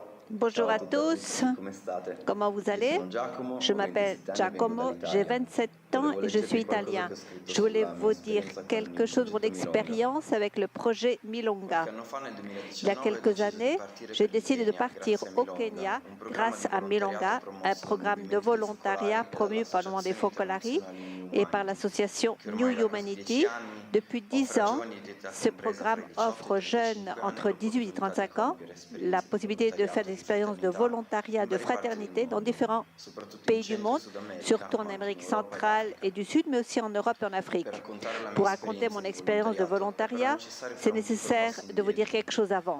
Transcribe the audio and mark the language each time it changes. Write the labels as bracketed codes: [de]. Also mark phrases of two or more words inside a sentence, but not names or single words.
[fr] Bonjour [it] Ciao a [fr] à [it] tutti, a tutti, [fr] tous, [it] come state? [fr] comment vous [it] Io [fr] allez? [it] sono Giacomo, [fr] Je [it] ho [fr] m'appelle [it] 27 anni, vengo [fr] Giacomo, j'ai [it] dall'Italia. [fr] 27 ans [it] Volevo [fr] et je suis [it] leggervi qualcosa [fr] italien. [it] che ho scritto [fr] Je voulais [it] sulla mia [fr] vous dire [it] esperienza con [fr] quelque [it] il [fr] chose de mon [it] progetto Milonga. [fr] expérience avec le projet [it] Qualche [fr] Milonga. [it] anno fa, nel [fr] Il y a [it] 2019, ho [fr] quelques [it] deciso di [fr] années, [it] partire [fr] j'ai [it] per il [fr] décidé de [it] Kenya [fr] partir [it] grazie a [fr] au [it] Milonga, [fr] Kenya [it] un programma [fr] grâce [it] di [fr] à Milonga, [it] volontariato [fr] un [it] promosso dal [fr] programme de [it] movimento [fr] volontariat [it] secolare [fr] promu par [it] dall'Associazione [fr] des Focolari [it] Internazionale New [fr] et par [it] Humanity, [fr] l'association [it] che [fr] New [it] ormai da quasi 10 [fr] Humanity, [it] anni [fr] Depuis 10 ans, ce programme offre aux jeunes entre 18 et 35 ans la possibilité de faire des expériences de volontariat, de fraternité dans différents pays du monde, surtout en Amérique centrale et du Sud, mais aussi en Europe et en Afrique. Pour raconter mon expérience de volontariat, c'est nécessaire de vous dire quelque chose avant.